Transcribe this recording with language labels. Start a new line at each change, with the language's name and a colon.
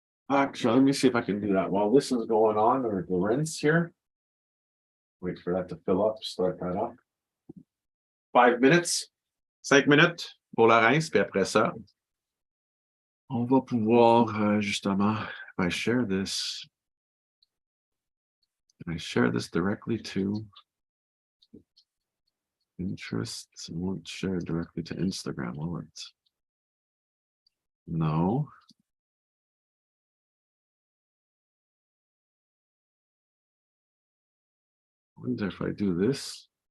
English: Actually, let me see if I can do that while this is going on, or the rinse here. Wait for that to fill up, start that up. 5 minutes.
French: 5 minutes pour la rince, puis après ça, on va pouvoir justement,
English: if I share this directly to Interests won't share directly to Instagram, will it? No. I wonder if I do this.